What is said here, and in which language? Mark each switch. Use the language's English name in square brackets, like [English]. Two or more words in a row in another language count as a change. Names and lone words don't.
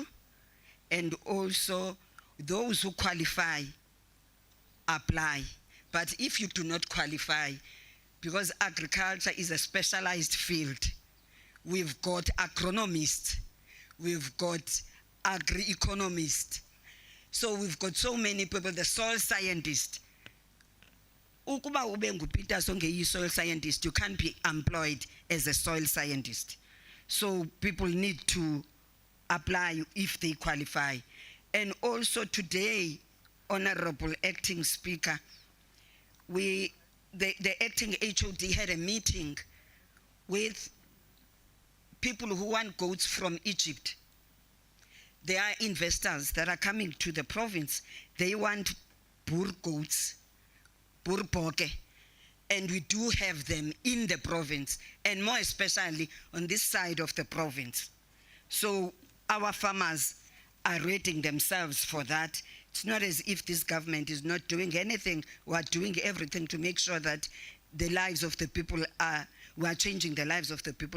[English] And also those who qualify apply. But if you do not qualify, because agriculture is a specialized field, we've got agronomists, we've got agri-economists. So we've got so many people, the soil scientists. [Xhosa] Ukuba ube nguPeter [English] soil scientist, you can't be employed as a soil scientist. So people need to apply if they qualify. And also today, Honorable Acting Speaker, the acting HOD had a meeting with people who want goats from Egypt. There are investors that are coming to the province. They want Boer goats, [Afrikaans] Boer bokke, [English] and we do have them in the province, and more especially on this side of the province. So our farmers are rating themselves for that. It's not as if this government is not doing anything. We are doing everything to make sure that the lives of the people we are changing the lives of the people.